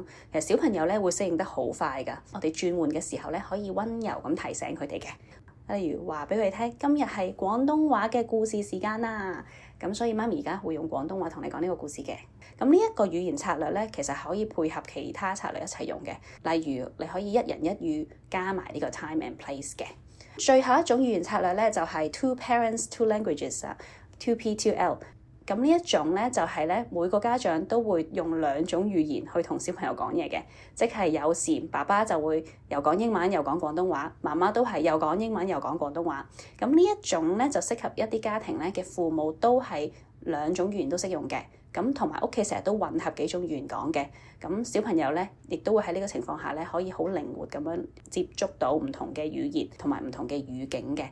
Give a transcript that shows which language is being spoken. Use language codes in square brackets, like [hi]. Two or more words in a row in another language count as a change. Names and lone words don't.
[yue] 其實小朋友咧會適應得好快㗎，我哋轉換嘅時候咧可以溫柔咁提醒佢哋嘅。例如話俾佢哋聽，今日係廣東話嘅故事時間啦，咁所以媽咪而家會用廣東話同你講呢個故事嘅。咁呢一個語言策略咧，其實可以配合其他策略一齊用嘅，例如你可以一人一語加埋呢個 [en] time and place [yue] 嘅。最後一種語言策略咧就係 [en] two parents two languages [yue] 啊 2P2L。咁呢一種咧就係咧每個家長都會用2種語言去同小朋友講嘢嘅，即係有時爸爸就會又講英文又講廣東話，媽媽都係又講英文又講廣東話。咁呢一種咧就適合一啲家庭咧嘅父母都係2種語言都識用嘅，咁同埋屋企成日都混合幾種語言講嘅，咁小朋友咧亦都會喺呢個情況下咧可以好靈活咁樣接觸到唔同嘅語言同埋唔同嘅語境嘅。